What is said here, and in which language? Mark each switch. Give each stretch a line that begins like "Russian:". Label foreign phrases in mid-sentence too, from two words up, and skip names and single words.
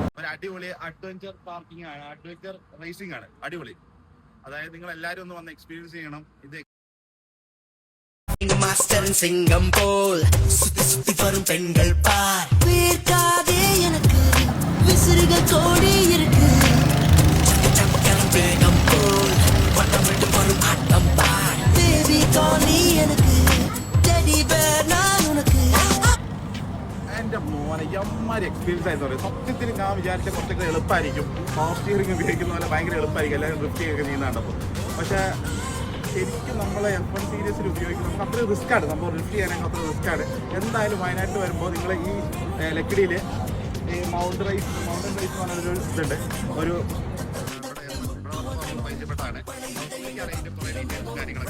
Malayalam: അടിപൊളി അഡ്വഞ്ചർ പാർക്കിംഗ് ആണ്, അഡ്വഞ്ചർ റേസിംഗ് ആണ്, അടിപൊളി. അതായത് നിങ്ങൾ എല്ലാവരും ഒന്ന് വന്ന് എക്സ്പീരിയൻസ് ചെയ്യണം. ഇത്
Tamil: மாஸ்டர் சிங்கம் போல் சுத்தி சுத்தி வரும் பெண்கள் பார் வேர்க்காதே எனக்கு விசிறுகள் கோடி இருக்கு சம்பக்கரம் வேகம் போல் வட்டமிட்டு வரும் ஆட்டம் பார் பேபி காலி எனக்கு டெடி பேர் நான் உனக்கு
Malayalam: എന്റെ മോനെ എമ്മാരി എക്സ്പീരിയൻസ് ആയിരുന്നു പറയും. സത്യത്തിൽ ഞാൻ വിചാരിച്ച കുറച്ചൊക്കെ എളുപ്പമായിരിക്കും, പവർ സ്റ്റിയറിംഗ് ഉപയോഗിക്കുന്ന പോലെ ഭയങ്കര എളുപ്പമായിരിക്കും എല്ലാവരും ഡ്രിഫ്റ്റ് ഒക്കെ നീന്താണ്ടപ്പോൾ. പക്ഷേ ശരിക്കും നമ്മളെ F1 സീരീസിൽ ഉപയോഗിക്കുന്ന നമുക്ക് അത്ര റിസ്ക് ആണ്, നമ്മൾ ഡ്രിഫ്റ്റ് ചെയ്യാനൊക്കെ അത്ര റിസ്ക് ആണ്. എന്തായാലും വയനാട്ടിൽ വരുമ്പോൾ നിങ്ങൾ ഈ ലക്കിടിയിൽ ഈ മൗണ്ടൻ റൈസ് എന്ന് പറഞ്ഞൊരു ഇതുണ്ട്, ഒരു പരിചയപ്പെട്ടാണ് കാര്യങ്ങളൊക്കെ